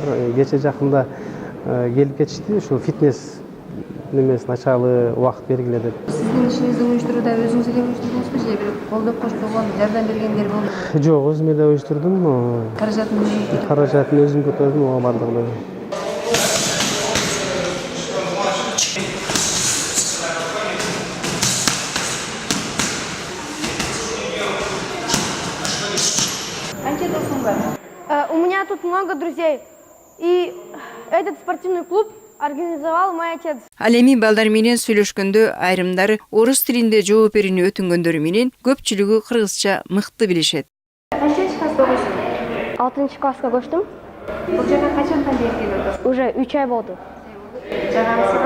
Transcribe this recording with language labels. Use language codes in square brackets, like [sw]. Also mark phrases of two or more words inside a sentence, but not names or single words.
[ky] Кече жакында келип кетишти, ушул фитнес немесин ачалы убакыт бергиле деп. Сиздин ишиңизди уюштурууда өзүңүз эле уюштурдуңузбу же бир колдоп коштогон, жардам бергендер болдубу? Жок, өзүм эле уюштурдум. Каражатын өзүм көтөрдүм, ага бардыгын. [ru] У меня тут много друзей, и этот спортивный клуб организовал мой отец. [ky] Ал эми балдар менен сүйлөшкөндө айрымдары орус тилинде жооп берүүнү өтүнгөндөрү менен көпчүлүгү кыргызча мыкты билишет. Канчанчы класста окуйсуң? 6 класска көчтүм. Бул жака качандан бери келип атасыз? Уже 3 ай болду. Жагаңызбы?